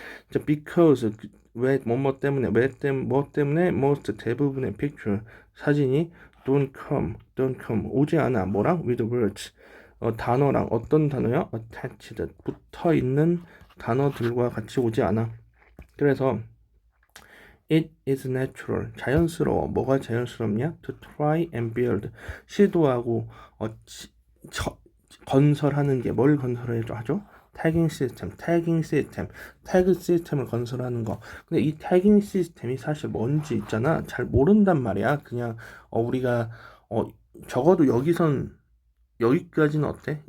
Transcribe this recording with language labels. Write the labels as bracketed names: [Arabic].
[Korean] 자, because 왜 뭐뭐 때문에 뭐 때문에 most 대부분의 picture 사진이 [English] don't come [Korean] 오지 않아. 뭐랑? [English] with words [Korean] 단어랑 어떤 단어야? attached 붙어 있는 단어들과 같이 오지 않아. [English] 그래서 it is natural 자연스러워. [Korean] 뭐가 자연스럽냐? [English] to try and build [Korean] 시도하고 건설하는 게 뭘 건설해줘 하죠? 태깅 시스템, 태그 시스템을 건설하는 거. 근데 이 태깅 시스템이 사실 뭔지 있잖아. 잘 모른단 말이야. 그냥 우리가 적어도 여기까지는 어때?